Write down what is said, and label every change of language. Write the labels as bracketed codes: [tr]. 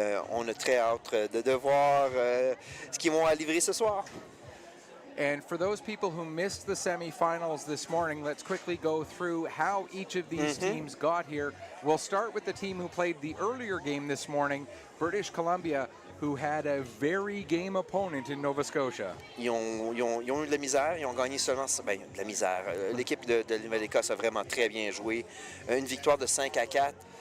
[fr] On a très hâte de voir ce qu'ils vont livrer ce soir. [en] And for those people who missed the semifinals this morning, let's quickly go through how each of these teams got here. We'll start with the team who played the earlier game this morning, British Columbia, who had a very game opponent in Nova Scotia. [fr] Ils ont eu de la misère, ils ont gagné seulement... Bien, de la misère. L'équipe de la Nouvelle-Écosse a vraiment très bien joué. Une victoire de 5-4.